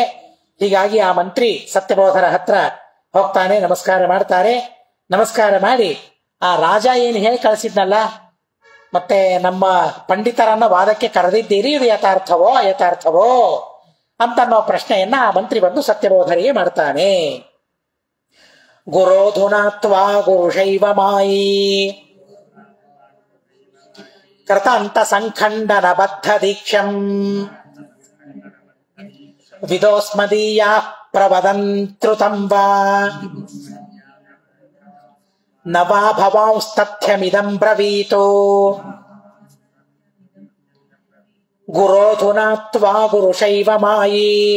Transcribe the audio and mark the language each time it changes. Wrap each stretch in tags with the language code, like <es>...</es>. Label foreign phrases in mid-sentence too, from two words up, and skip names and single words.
<kn>ಹೀಗಾಗಿ ಆ ಮಂತ್ರಿ ಸತ್ಯಬೋಧರ ಹತ್ರ ಹೋಗ್ತಾನೆ, ನಮಸ್ಕಾರ ಮಾಡ್ತಾರೆ. ನಮಸ್ಕಾರ ಮಾಡಿ ಆ ರಾಜ ಏನು ಹೇಳಿ ಕಳಿಸಿದ್ನಲ್ಲ, ಮತ್ತೆ ನಮ್ಮ ಪಂಡಿತರನ್ನ ವಾದಕ್ಕೆ ಕರೆದಿದ್ದೀರಿ, ಇದು ಯಥಾರ್ಥವೋ ಅಯಥಾರ್ಥವೋ ಅಂತನ್ನೋ ಪ್ರಶ್ನೆಯನ್ನ ಆ ಮಂತ್ರಿ ಬಂದು ಸತ್ಯಬೋಧರಿಗೆ ಮಾಡ್ತಾನೆ.</kn> <sa>ಗುರೋಧುನಾತ್ವಾ ಗುರುಶೈವ ಮಾಯಿ ಕೃತಾಂತ ಸಂಖಂಡನ ಬದ್ಧ ದೀಕ್ಷಂ ವಿದೋಸ್ಮದೀಯ ಪ್ರವದಂತೃತಂ ವಾ ನವಾ ಭವಾಂಸ್ತಥ್ಯಮಿದಂ ಬ್ರವೀತೋ ಗುರೋಧುನಾತ್ವಾ ಗುರುಶೈವ ಮಾಯಿ</sa>